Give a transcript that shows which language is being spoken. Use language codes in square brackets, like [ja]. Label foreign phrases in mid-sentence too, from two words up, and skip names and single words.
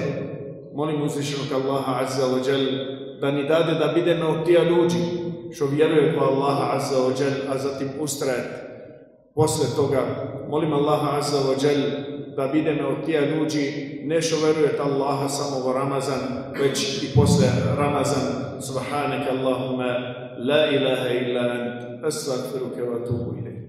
[bs] Molim uzvišenog Allaha [ar] عز وجل [bs] da ni dade da bideme od tija ljudi što vjeruje u Allaha [ar] عز وجل, [bs] a zatim ustrajati posle toga. Molim Allaha [ar] عز وجل [bs] da bideme od tija ljudi ne što verujete Allaha samo u Ramazan, već i posle Ramazan. [ar] سبحانك اللهم لا إله إلا أنت، أستغفرك وأتوب إليك.